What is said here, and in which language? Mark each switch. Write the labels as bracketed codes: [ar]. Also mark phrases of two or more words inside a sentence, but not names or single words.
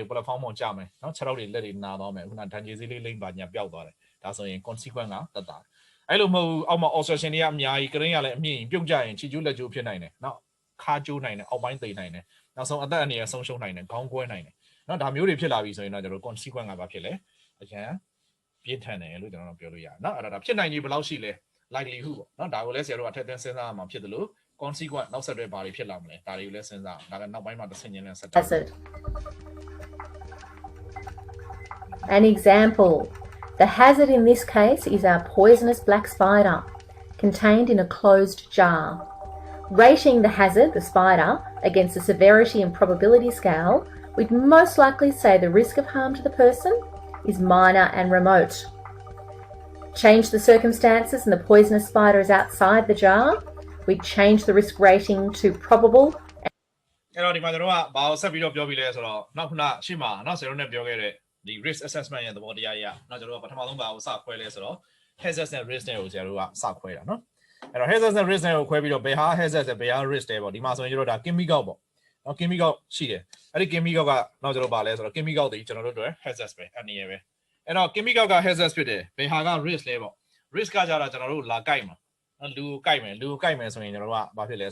[my] platform ပေါ်ကျမယ်နော်ခြေထောက်တွေလက်တွေနာသွားမယ်ခုနဒဏ်ကြေးစည်းလေးလိမ့်ပါညာပျောက်သွားတယ်ဒါဆိုရင် consequence ကတတ်တာအဲ့လိုမဟုတ်အောက်မှာ obstruction တွေကအများကြီး green ကလည်းအမြင့်ပြုတ်ကြရင်ခြေကျိုးလက်ကျိုးဖြစ်နိုင်တယ်နော်ခါကျိုးနိုင်တယ်အောက်ပိုင်းသိနိုင်တယ်နောက်ဆုံးအသက်အန္တရာယ်ဆုံးရှုံးနိုင်တယ်ခေါင်းကွဲနိုင်တယ်နော်ဒါမျိုးတွေဖြစ်လာပြီဆိုရင်တော့ကျွန်တော် consequence ကဘာဖြစ်လဲအရန်ပြင်းထန်တယ်လို့ကျွန်တော်ပြောလို့ရတယ်နော်အဲ့ဒါဖြစ်နိုင်ကြီးဘယ်လောက်ရှိလဲ likelihood ပေါ့နော်ဒါကိုလည်းဆရာတို့ကထည့်သွင်းစဉ်းစားရမှာဖြစ်တယ်လို့ consequence နောက်ဆက်တွဲဘာတွေဖြစ်လာမလဲဒါတွေကိုလည်းစဉ်းစားဒါကနောက်ပိုင်းမှာတစ်ဆင့်ချင်းနဲ့ဆက်တယ် [en] An example. The hazard in this case is our poisonous black spider, contained in a closed jar. Rating the hazard, the spider, against the severity and probability scale, we'd most likely say the risk of harm to the person is minor and remote. Change the circumstances and the poisonous spider is outside the jar, we'd change the risk rating to probable. [my] အဲ့တော့ဒီမှာကျွန်တော်ကဘာကိုဆက်ပြီးတော့ပြောပြီးလဲဆိုတော့နောက်ခုနရှေ့မှာနော်ဆရာတို့နဲ့ပြောခဲ့တဲ့ဒီ [en] risk assessment [my] ရဲ့သဘောတရားကြီးကနော်ကျွန်တော်ကပထမဆုံးဘာကိုစခွဲလဲဆိုတော့ hazard နဲ့ risk နဲ့ကိုဆရာတို့ကစခွဲတာနော်အဲ့တော့ hazard နဲ့ risk နဲ့ကိုခွဲပြီးတော့ဘယ်ဟာ hazard နဲ့ဘယ်ဟာ risk တွေပေါ့ဒီမှာဆိုရင်ကျွန်တော်ဒါ chemical ပေါ့နော် chemical ရှိတယ်အဲ့ဒီ chemical ကနောက်ကျွန်တော်ဘာလဲဆိုတော့ chemical တွေကျွန်တော်တို့တွေ hazard ပဲအနည်းပဲအဲ့တော့ chemical က hazard ဖြစ်တယ်ဘယ်ဟာက risk လဲပေါ့ risk ကကြတော့ကျွန်တော်တို့လာကိုက်မှာနော်လူကိုကိုက်မယ်ဆိုရင်ကျွန်တော်တို့ကဘာဖြစ်လဲ